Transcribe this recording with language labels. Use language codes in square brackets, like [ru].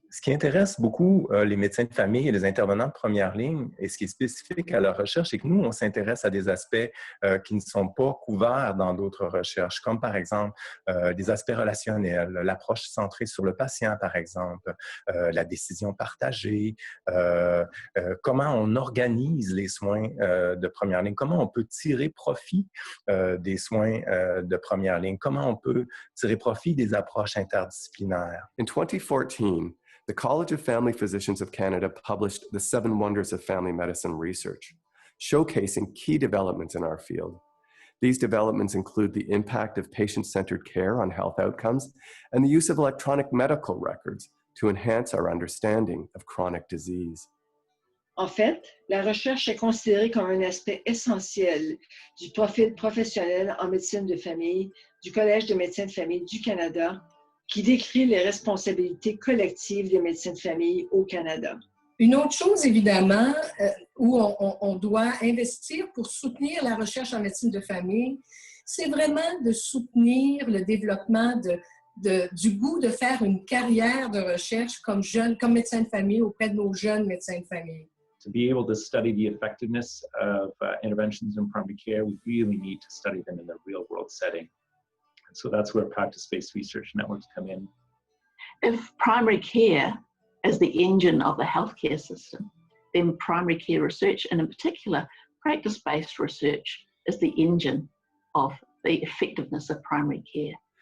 [fr] Ce qui intéresse beaucoup les médecins de famille et les intervenants de première ligne, et ce qui est spécifique à leur recherche, c'est que nous, on s'intéresse à des aspects qui ne sont pas couverts dans d'autres recherches, comme par exemple des aspects relationnels, l'approche centrée sur le patient, par exemple, la décision partagée, comment on organise les soins de première ligne, comment on peut tirer profit des soins de première ligne, comment on peut tirer profit des approches interdisciplinaires. [en] In 2014, the College of Family Physicians of Canada published the 7 Wonders of Family Medicine Research, showcasing key developments in our field. These developments include the impact of patient-centered care on health outcomes and the use of electronic medical records to enhance our understanding of chronic disease. [fr] En fait, la recherche est considérée comme un aspect essentiel du profil professionnel en médecine de famille du Collège de médecins de famille du Canada, qui décrit les responsabilités collectives des médecins de famille au Canada. Une autre chose, évidemment, où on doit investir pour soutenir la recherche en médecine de famille, c'est vraiment de soutenir le développement du goût de faire une carrière de recherche comme médecin de famille auprès de nos jeunes médecins de famille. [en] To be able to study the effectiveness of interventions in primary care, we really need to study them in the real-world setting. And so that's where practice-based research networks come in. If primary care is the engine of the healthcare system, then primary care research, and in particular, practice-based research, is the engine of the effectiveness of primary care.